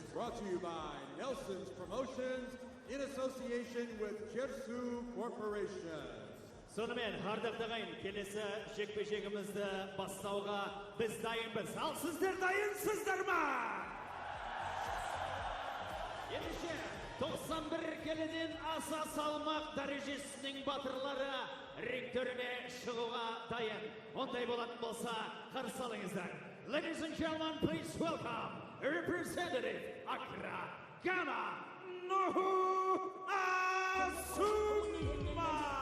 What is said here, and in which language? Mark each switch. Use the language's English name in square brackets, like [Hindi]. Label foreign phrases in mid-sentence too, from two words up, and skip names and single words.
[English] brought to you by Nelson's Promotions in association with Jersu Corporation. [Kazakh] Сонымен, ардақтаған ағайын, келесі жекпе-жегімізді бастауға біз дайынбыз. Ал сіздер дайынсыздар ма? Ендеше, 91 келіден аса салмақ дәрежесінің батырлары рингтеріне шығуға дайын. Ондай болатын болса, қарсы алыңыздар. [English] Ladies and gentlemen, please welcome Representative Accra, Ghana, Nuhu Asuma.